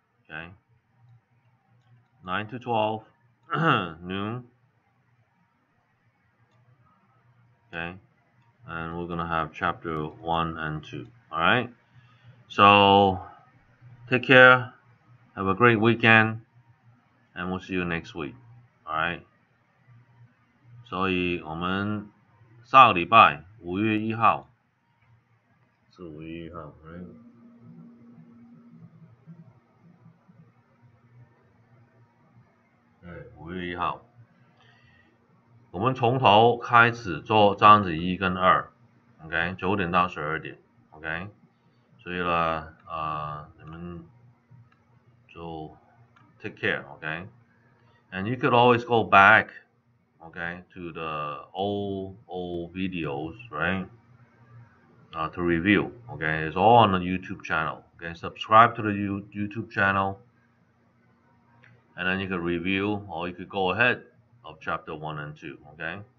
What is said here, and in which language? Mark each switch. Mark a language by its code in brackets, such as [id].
[en] Okay. 9 to 12 noon. Okay. And we're gonna have chapter 1 and 2. Alright. So take care. Have a great weekend. And we'll see you next week. Alright. [zh] 所以我们上个礼拜5月1号是5月1号 right? 5月1号，我们从头开始做章子1跟2 ，OK， 9点到12点 ，OK， 所以呢，你们就 [en] take care, okay? And you could always go back, okay, to the old videos, right? To review, okay? It's all on the YouTube channel. Okay, subscribe to the YouTube channel, and then you could review, or you could go ahead of chapter 1 and 2. Okay.